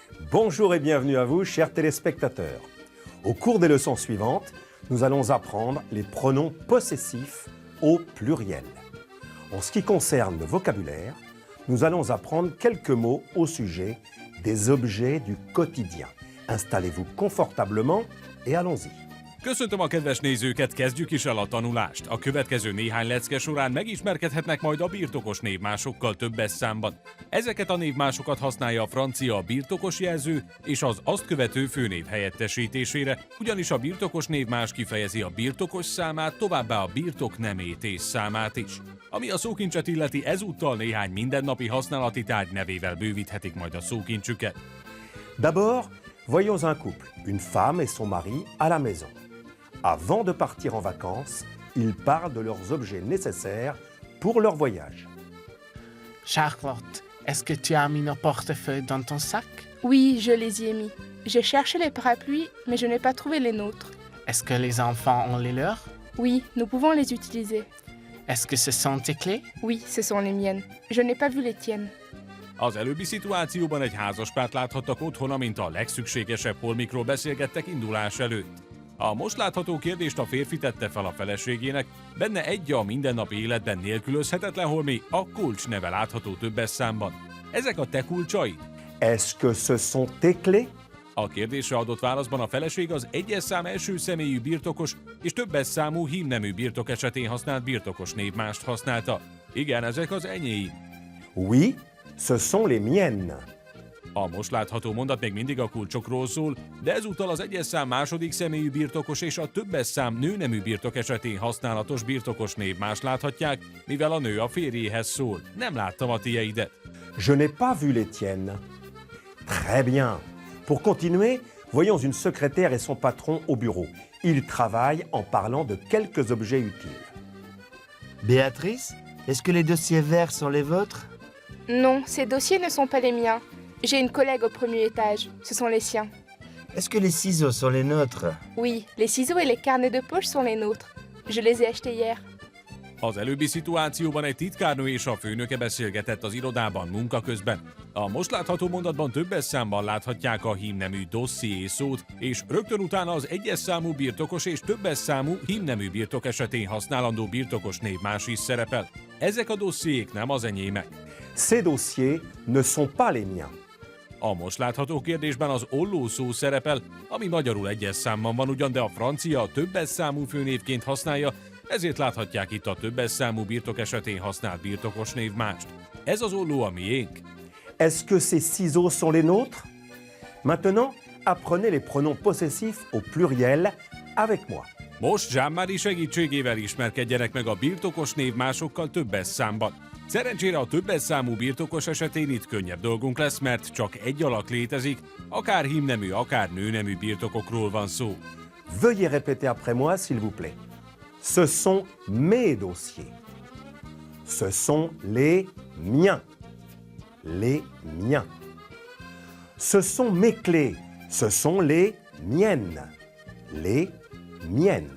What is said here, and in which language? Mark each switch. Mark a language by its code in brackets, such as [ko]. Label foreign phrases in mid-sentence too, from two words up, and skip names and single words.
[fr] Bonjour et bienvenue à vous, chers téléspectateurs. Au cours des leçons suivantes, nous allons apprendre les pronoms possessifs au pluriel. En ce qui concerne le vocabulaire, nous allons apprendre quelques mots au sujet des objets du quotidien. Installez-vous confortablement et allons-y. [hu] Köszöntöm a kedves nézőket, kezdjük is el a tanulást. A következő néhány lecke során megismerkedhetnek majd a birtokos névmásokkal többes számban. Ezeket a névmásokat használja a francia a birtokos jelző és az azt követő főnév helyettesítésére, ugyanis a birtokos névmás kifejezi a birtokos számát, továbbá a birtok nemét és számát is. Ami a szókincset illeti, ezúttal néhány mindennapi használati tárgy nevével bővíthetik majd a szókincsüket. [fr] D'abord, voyons un couple, une femme et son mari à la maison. Avant de partir en vacances, ils parlent de leurs objets nécessaires pour leur voyage. Charlotte, est-ce que tu as mis nos portefeuilles dans ton sac? Oui, je les y ai mis. J'ai cherché les parapluies, mais je n'ai pas trouvé les nôtres. Est-ce que les enfants ont les leurs? Oui, nous pouvons les utiliser. Est-ce que ce sont tes clés? Oui, ce sont les miennes. Je n'ai pas vu les tiennes. [hu] Az előbbi szituációban egy házaspárt láthattak otthon, amint a legszükségesebb holmikról beszélgettek indulás előtt. A most látható kérdést a férfi tette fel a feleségének, benne egy a mindennapi életben nélkülözhetetlen holmi, a kulcs neve látható többes számban. Ezek a te kulcsaid? [fr] Est-ce que ce sont tes clés? [hu] A kérdésre adott válaszban a feleség az egyes szám első személyű birtokos és többes számú hímnemű birtok esetén használt birtokos névmást használta. Igen, ezek az enyéim. [fr] Oui, ce sont les miennes. [hu] A most látható mondat még mindig a kulcsokról szól, de ezúttal az egyes szám második személyű birtokos és a többes szám nőnemű birtok esetén használatos birtokos névmást láthatják, mivel a nő a férjéhez szól. Nem láttam a tieidet. [fr] Je n'ai pas vu les tiennes. Très bien. Pour continuer, voyons une secrétaire et son patron au bureau. Ils travaillent en parlant de quelques objets utiles. Béatrice, est-ce que les dossiers verts sont les vôtres? Non, ces dossiers ne sont pas les miens. J'ai une collègue au premier étage. Ce sont les siens. Est-ce que les ciseaux sont les nôtres? Oui, les ciseaux et les carnets de poche sont les nôtres. Je les ai achetés hier. [hu] Az előbbi szituációban egy titkárnő és a főnöke beszélgetett az irodában munka közben. A most látható mondatban többes számban láthatják a hímnemű dosszié szót, és rögtön utána az egyes számú birtokos és többes számú hímnemű birtok esetén használandó birtokos névmás is szerepel. Ezek a dossziék nem az enyémek. [fr] Ces dossiers ne sont pas les miens. [hu] A most látható kérdésben az olló szó szerepel, ami magyarul egyes számban van ugyan, de a francia a többes számú főnévként használja, ezért láthatják itt a többes számú birtok esetén használt birtokos névmást. Ez az olló a miénk. [fr] Est-ce que ces ciseaux sont les nôtres? Maintenant, apprenez les pronoms possessifs au pluriel avec moi. [hu] Most Jean-Marie segítségével ismerkedjenek meg a birtokos névmásokkal többes számban. Szerencsére a többes számú birtokos esetén itt könnyebb dolgunk lesz, mert csak egy alak létezik, akár hímnemű, akár nőnemű birtokokról van szó. [fr] Veuillez répéter après moi, s'il vous plaît. Ce sont mes dossiers. Ce sont les miens. Les miens. Ce sont mes clés. Ce sont les miennes. Les miennes.